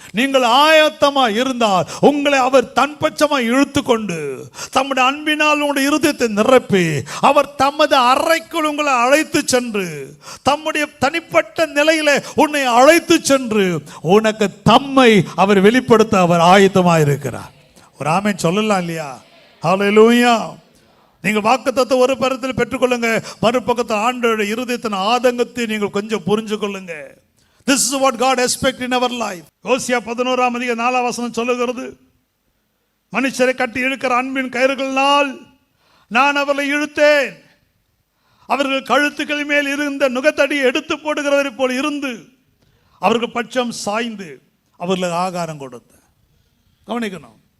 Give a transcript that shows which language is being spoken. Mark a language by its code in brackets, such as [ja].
[ta] நீங்கள் ஆயத்தமா இருந்தால் உங்களை அவர் தன்பட்சமா இழுத்து கொண்டு தம்முடைய அன்பினால் உங்களுடைய இருதயத்தை நிரப்பி அவர் தமது அறைக்குள் உங்களை அழைத்து சென்று தம்முடைய தனிப்பட்ட நிலையில உன்னை அழைத்து சென்று உனக்கு தம்மை அவர் வெளிப்படுத்த அவர் ஆயத்தமா இருக்கிறார். ஒரு ஆமென் சொல்லலாம் இல்லையா? ஹல்லேலூயா. நீங்கள் வாக்குத்தத்தத்தை ஒரு பக்கத்தில் பெற்றுக்கொள்ளுங்க, மறுபக்கத்தில் ஆண்டவருடைய இருதயத்தின் ஆதங்கத்தை நீங்கள் கொஞ்சம் புரிஞ்சு கொள்ளுங்க. [en] This is what God expects in our life. [ta] ஓசியா 11 அதிகாரம் 4 வசனம் சொல்லுகிறது, மனுஷரை கட்டி இழுக்கிற அன்பின் கயிறுகளினால் நான் அவர்களை இழுத்தேன். அவர்கள் கழுத்துக்கள் மேல் இருந்த நுகத்தடியை எடுத்து போடுகிறவரை போல் இருந்து அவர்கள் பட்சம் சாய்ந்து அவர்களுக்கு ஆகாரம் கொடுத்தேன். கவனிக்கணும்.